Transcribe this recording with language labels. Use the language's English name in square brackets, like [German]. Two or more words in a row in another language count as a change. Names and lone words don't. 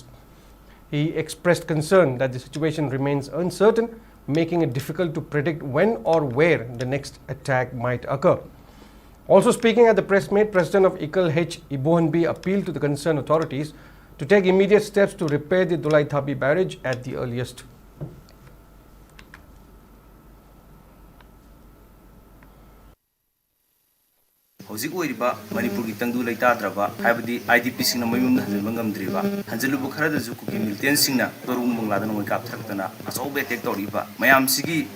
[English] He expressed concern that the situation remains uncertain, making it difficult to predict when or where the next attack might occur. Also speaking at the press meet, President of Ikal H. Ibohanbi appealed to the concerned authorities to take immediate steps to repair the Dulai Thabi barrage at the earliest. [Manipuri] Hojik oiriba Manipur ki tangdu leitadraba haibadi IDPs singna mayumna hanjalba ngamdriba hanjalubu kharadasu kuki militant singna torung mangladana moi kap thakdana asobe tek toriba mayam sigi